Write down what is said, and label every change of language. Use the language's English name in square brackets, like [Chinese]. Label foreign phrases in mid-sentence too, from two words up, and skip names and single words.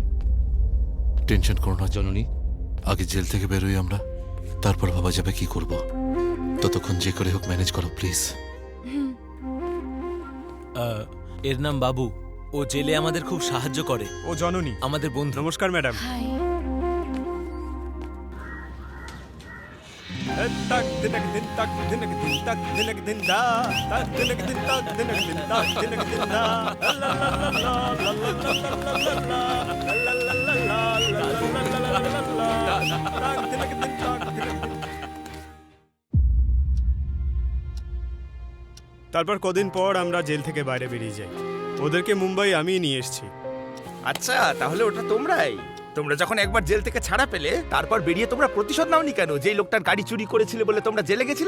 [Bangla] টেনশন করো না জননী, আগে জেল থেকে বেরোই আমরা, তারপর ভাবা যাবে কি করব। ততক্ষণ যে করে হোক ম্যানেজ করো প্লিজ। এর নাম বাবু, ও জেলে আমাদের খুব সাহায্য করে। ও জননী, আমাদের বন্ধু। নমস্কার ম্যাডাম। হাই। তাক দিনক দিন তাক দিনক দিন তাক দিনক দিন দা তাক দিনক দিন তাক দিনক দিন তাক দিনক দিন দা লা লা লা লা লা লা লা লা লা তাক দিনক দিন তাক দিনক দিন। তারপর কদিন পর আমরা জেল থেকে বাইরে বেরিয়ে যাই। ওদেরকে মুম্বাই আমিই নিয়ে এসেছি। আচ্ছা, তাহলে ওটা তোমরাই। তোমরা যখন একবার জেল থেকে ছাড়া পেলে, তারপর বেরিয়ে তোমরা প্রতিশোধ নাওনি কেন? যেই লোকটার গাড়ি চুরি করেছিলে বলে তোমরা জেলে গেছিলে।